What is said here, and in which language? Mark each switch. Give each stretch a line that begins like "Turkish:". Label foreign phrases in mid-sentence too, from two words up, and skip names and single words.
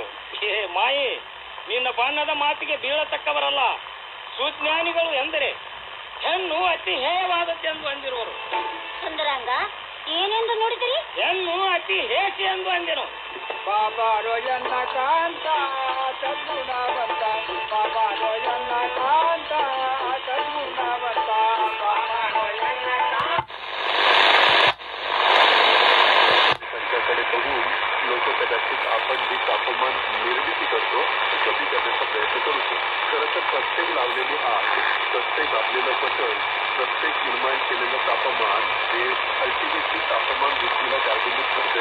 Kannada: ಹೇ ಮಾಯೆ, ನಿನ್ನ ಬಣ್ಣದ ಮಾತಿಗೆ ಬೀಳತಕ್ಕವರಲ್ಲ ಸುಜ್ಞಾನಿಗಳು ಎಂದರೆ ಹೆಣ್ಣು ಅತಿ ಹೇಯವಾದದ್ದೆಂದು ಅಂದಿರುವರು. ಸುಂದರಾಂಗ, ಏನೆಂದು ನೋಡಿದಿರಿ? ಹೆಣ್ಣು ಅತಿ ಹೇಸಿ ಎಂದು ಅಂದೆನು. ಬಾಬಾ ರೋಯಣ್ಣ ಕಾಂತ ಸದ್ಗುಣವಂತ, ಬಾಬಾ ರೋಯಣ್ಣ ಕಾಂತ ಸದ್ಗುಣವಂತ, ಬಾಬಾ ರೋಯಣ್ಣ कांत.
Marathi: त्यांच्याकडे बघून लोक कदाचित आपण जे तापमान निर्मिती करतो ते कमी करण्याचा प्रयत्न करू शकतो. खरं तर प्रत्येक लावलेली आग, प्रत्येक आपलेलं बटन, प्रत्येक निर्माण केलेलं तापमान हे अल्टिमेटली तापमान वृद्धीला कारणीभूत ठरतंय.